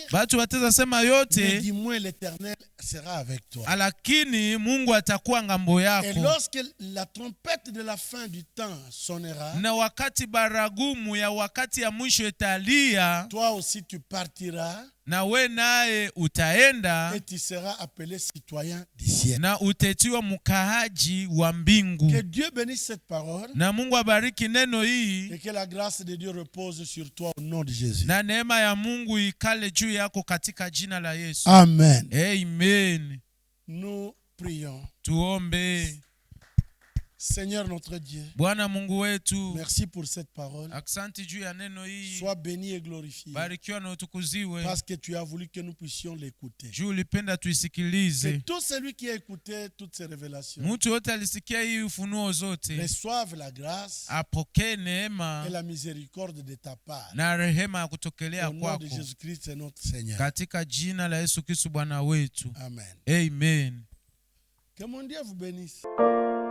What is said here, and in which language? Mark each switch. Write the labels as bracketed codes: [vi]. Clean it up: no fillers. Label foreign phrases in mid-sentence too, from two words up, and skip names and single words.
[sw] Batu wateza sema [fr] mais [sw] yote, [fr] dis-moi, l'Éternel sera avec toi. [sw] lakini Mungu atakuwa ngambo [fr] Et [sw] yako. [fr] lorsque la trompette de la fin du temps sonnera, [sw] Na wakati baragumu ya wakati ya mwisho italia, [fr] toi aussi tu partiras [sw] na we naye utaenda [fr] et tu seras appelé citoyen du ciel. [sw] na utetiwa mkaaji wa mbingu. [fr] Que Dieu bénisse cette parole. [sw] Na Mungu abariki neno hii, [fr] Et que la grâce de Dieu repose sur toi au nom de Jésus. [sw] na neema ya Mungu ikale juu yako katika jina la Yesu. [fr] Amen. [sw] Amen. [fr] Nous prions. [sw] Tuombe. [fr] Seigneur notre Dieu, [sw] Bwana Mungu wetu, [fr] merci pour cette parole. [sw] asante juu ya neno hii. [fr] Sois béni et glorifié. [sw] Barikiwa na utukuziwe. [fr] Parce que tu as voulu que nous puissions l'écouter. [sw] Juu ulipenda tuisikilize. [fr] Que tout celui qui a écouté toutes ces révélations [sw] Mtu wote alisikia hii ufunuo zote, [fr] reçoive la grâce [sw] apokee neema [fr] et la miséricorde de ta part. [sw] na rehema ya kutokelea [fr] Au nom [sw] kwako, [fr] de Jésus-Christ, notre Seigneur. [sw] katika jina la Yesu Kristo Bwana wetu. [fr] Amen. [sw] Amen. [fr] Que mon Dieu vous bénisse.